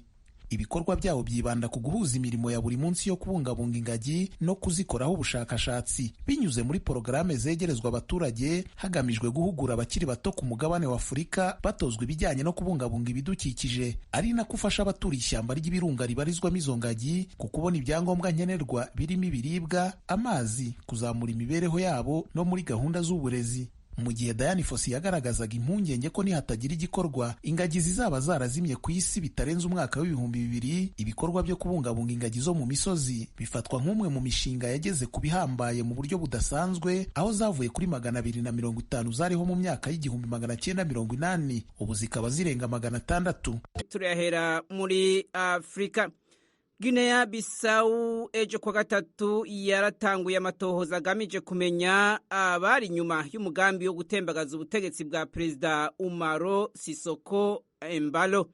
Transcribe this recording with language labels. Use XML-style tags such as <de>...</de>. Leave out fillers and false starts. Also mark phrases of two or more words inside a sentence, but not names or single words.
<rw>Ibikorwa byabo byibanda ku guhuza imirimo ya buri munsi yo kubungabunga ingagi no kuzikoraho ubushakashatsi binyuze muri porogaramu zegerezwa abaturage, hagamijwe guhugura abakiri bato ku mugabane wa Afurika batozwa ibijyanye no kubungabunga ibidukikije, ari nako ufasha abaturiye ishyamba ry'ibirunga ribarizwamo izo ngagi ku kubona ibyangombwa nkenerwa birimo ibiribwa, amazi, kuzamura imibereho yabo no muri gahunda z'uburezi. Mu gihe Diane Fossey yagaragazaga impungenge ko nihatagira igikorwa ingagi zizaba zarazimye ku isi bitarenze umwaka w'2000, ibikorwa byo kubungabunga ingagi zo mu misozi bifatwa nk'umwe mu mishinga yageze ku bihambaye mu buryo budasanzwe, aho zavuye kuri 250 zariho mu myaka y'1980 ubu zikaba zirenga 600.</rw> <rn>Turahera muri Afrika. Guinea Bissau ejo kwa gatatu yaratanguye amatohoza agamije kumenya abari nyuma y'umugambi wo gutembagaza ubutegetsi bwa Perezida Umaro Sisoko Embalo.</rn>